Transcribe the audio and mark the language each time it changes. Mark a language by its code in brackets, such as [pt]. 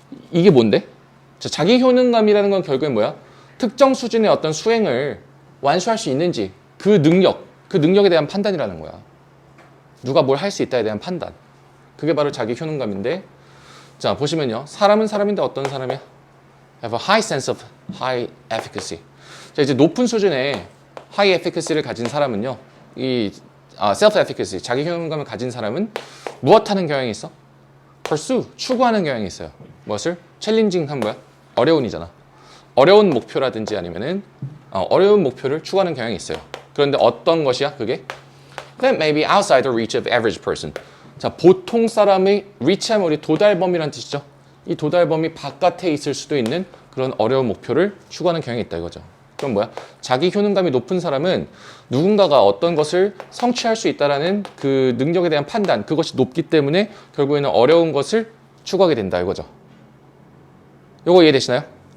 [ko] 이게 뭔데? 자기 효능감이라는 건 결국엔 뭐야? 특정 수준의 어떤 수행을 완수할 수 있는지 그 능력에 대한 판단이라는 거야. 누가 뭘 할 수 있다에 대한 판단. 그게 바로 자기 효능감인데, 자 보시면요, 사람은 사람인데 어떤 사람이야? [en] Have a high sense of high efficacy. [ko] 자 이제 높은 수준의 high efficacy를 가진 사람은요, self efficacy, 자기 효능감을 가진 사람은 무엇하는 경향이 있어? pursue, 추구하는 경향이 있어요. 무엇을? challenging 한 뭐야? 어려운이잖아. 어려운 목표라든지 아니면은 어려운 목표를 추구하는 경향이 있어요. 그런데 어떤 것이야? 그게 [en] that may be outside the reach of average person. [ko] 자, 보통 사람의 reach하면 우리 도달 범위라는 뜻이죠. 이 도달 범위 바깥에 있을 수도 있는 그런 어려운 목표를 추구하는 경향이 있다 이거죠. 그럼 뭐야? 자기 효능감이 높은 사람은 누군가가 어떤 것을 성취할 수 있다라는 그 능력에 대한 판단, 그것이 높기 때문에 결국에는 어려운 것을 추구하게 된다 이거죠. 요거 이해되시나요?